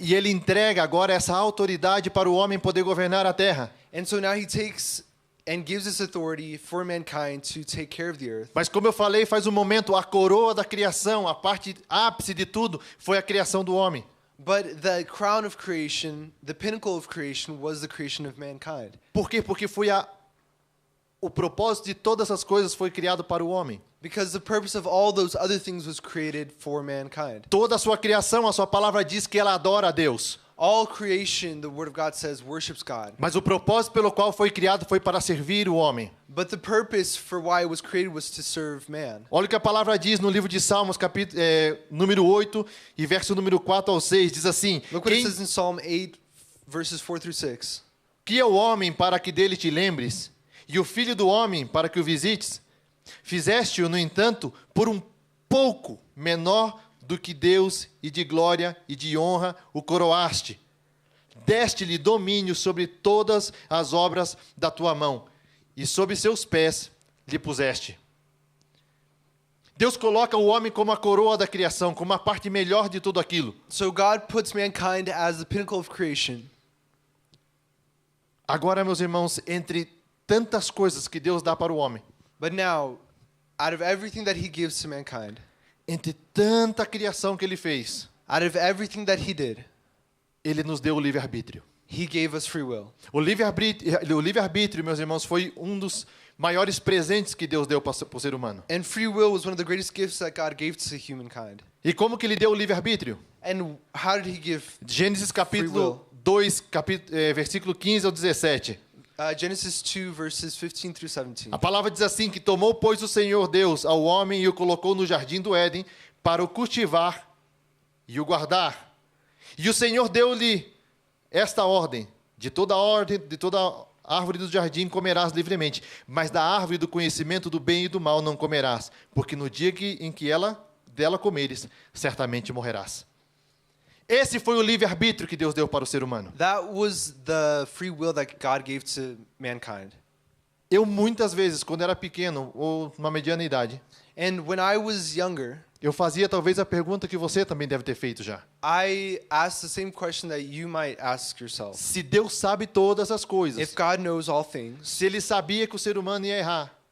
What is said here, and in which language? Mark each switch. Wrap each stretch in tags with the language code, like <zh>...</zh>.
<pt>E ele entrega agora essa autoridade para o homem poder governar a terra.</pt> <en>And so now he takes and gives this authority for mankind to take care of the earth.</en> <pt>Mas como eu falei faz um momento, a coroa da criação, a parte ápice de tudo, foi a criação do homem.</pt> <en>But the crown of creation, the pinnacle of creation, was the creation of mankind.</en> <pt>Por quê? Porque foi o propósito de todas as coisas foi criado para o homem.</pt> <en>Because the purpose of all those other things was created for mankind.</en> <pt>Toda a sua criação, a sua palavra diz que ela adora a Deus.</pt> <en>All creation, the Word of God says, worships God.</en> <pt>Mas o propósito pelo qual foi criado foi para servir o homem.</pt> <en>But the purpose for why it was created was to serve man.</en> <pt>Olha o que a palavra diz no livro de Salmos, número 8, e verso número 4 ao 6, diz assim:</pt> <en>Look what it says in Psalm 8, verses 4 through 6.</en> <pt>Que é o homem para que dele te lembres, e o filho do homem para que o visites? Fizeste-o, no entanto, por um pouco menor do que Deus, e de glória e de honra o coroaste. Deste-lhe domínio sobre todas as obras da tua mão, e sob seus pés lhe puseste. Deus coloca o homem como a coroa da criação, como a parte melhor de tudo aquilo.</pt> <en>So God puts mankind as the pinnacle of creation.</en> <pt>Agora, meus irmãos, entre tantas coisas que Deus dá para o homem,</pt> <en>But now, out of everything that he gives to mankind,</en> <pt>entre tanta criação que ele fez,</pt> <en>out of everything that he did,</en> <pt>ele nos deu o livre-arbítrio.</pt> <en>he gave us free will.</en> <pt>O livre-arbítrio, meus irmãos, foi um dos maiores presentes que Deus deu para o ser humano.</pt> <en>And free will was one of the greatest gifts that God gave to humankind.</en> <pt>E como que ele deu o livre-arbítrio?</pt> <en>And how did he give?</en> <pt>Gênesis capítulo</pt> <en>will.</en> <pt>2, versículo 15 ao 17.</pt> <en>Genesis 2, verses 15 through 17.</en> <pt>A palavra diz assim, que tomou, pois, o Senhor Deus ao homem e o colocou no jardim do Éden para o cultivar e o guardar. E o Senhor deu-lhe esta ordem, de toda árvore do jardim comerás livremente, mas da árvore do conhecimento do bem e do mal não comerás, porque no dia em que dela comeres, certamente morrerás. Esse foi o livre-arbítrio que Deus deu para o ser humano.</pt> <en>That was the free will that God gave to mankind.</en> <pt>Eu muitas vezes, quando era pequeno, ou numa mediana idade,</pt> <en>And when I was younger,</en> <pt>eu fazia talvez a pergunta que você também deve ter feito já.</pt> <en>I asked the same question that you might ask yourself.</en> <pt>Se Deus sabe todas as coisas,</pt> <en>If God knows all things,</en> <pt>se Ele sabia que o ser humano ia errar,</pt>